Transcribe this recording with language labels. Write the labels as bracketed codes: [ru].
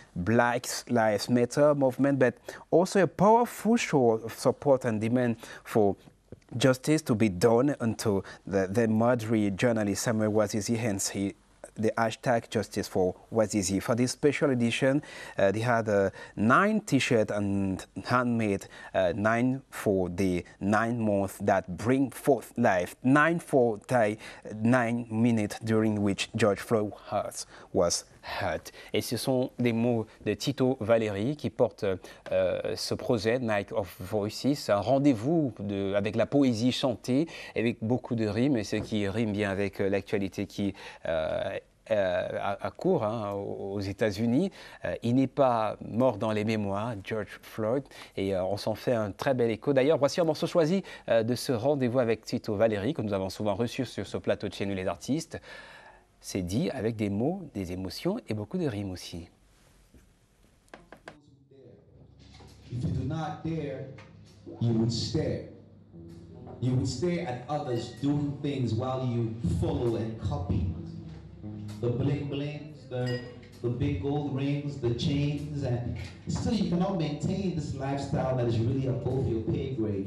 [en] Black Lives Matter movement, but also a powerful show of support and demand for justice to be done unto the murdered journalist Samuel Wazizi, hence the hashtag Justice for Wazizi. For this special edition, they had 9 T-shirts and handmade 9 for the 9 months that bring forth life. 9 for the 9 minutes during which George Floyd was hurt. [fr] Et ce sont des mots de Tito Valéry qui portent ce projet Night of Voices, un rendez-vous avec la poésie chantée, avec beaucoup de rimes, et ce qui rime bien avec l'actualité qui à court aux États-Unis. Il n'est pas mort dans les mémoires, George Floyd, et on s'en fait un très bel écho. D'ailleurs, voici un morceau choisi de ce rendez-vous avec Tito Valéry, que nous avons souvent reçu sur ce plateau de Chez nous les artistes. C'est dit avec des mots, des émotions et beaucoup de rimes aussi. [en] If you do not dare, you would stare. You would stare at others doing things while you follow and copy. The bling blings, the big gold rings, the chains, and still you cannot maintain this lifestyle that is really above your pay grade.